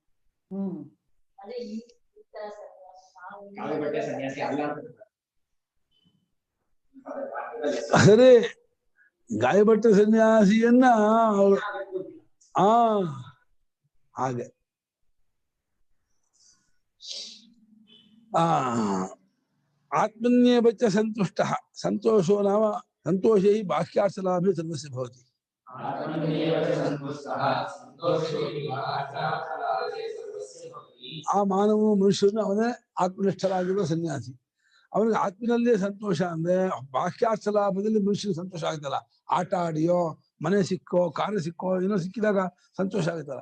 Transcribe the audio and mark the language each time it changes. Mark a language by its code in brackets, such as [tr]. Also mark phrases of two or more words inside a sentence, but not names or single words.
[kn] ಸರಿ, ಗಾಯಪಟ್ಟ ಸನ್ಯಾಸಿಯನ್ನ ಹಾಗೆ [sa] ಆತ್ಮನ್ಯೇವ ಚ ಸಂತುಷ್ಟಃ ಸಂತೋಷೋ ನಾಮ ಸಂತೋಷೈ ಬಾಹ್ಯಾರ್ಥಲಾಭೇ ಸರ್ವಸ್ಯ ಭವತಿ. [kn] ಆ ಮಾನವ ಮನುಷ್ಯನು ಅವನೇ ಆತ್ಮನಿಷ್ಠರಾಗಿರುವ ಸನ್ಯಾಸಿ. ಅವನಿಗೆ ಆತ್ಮನಲ್ಲೇ ಸಂತೋಷ ಅಂದ್ರೆ ಬಾಹ್ಯಾರ್ಥ ಲಾಭದಲ್ಲಿ ಮನುಷ್ಯನಿಗೆ ಸಂತೋಷ ಆಗುತ್ತಲ್ಲ. ಆಟ ಆಡಿಯೋ ಮನೆ ಸಿಕ್ಕೋ ಕಾರ್ಯ ಸಿಕ್ಕೋ ಏನೋ ಸಿಕ್ಕಿದಾಗ ಸಂತೋಷ ಆಗುತ್ತಲ್ಲ.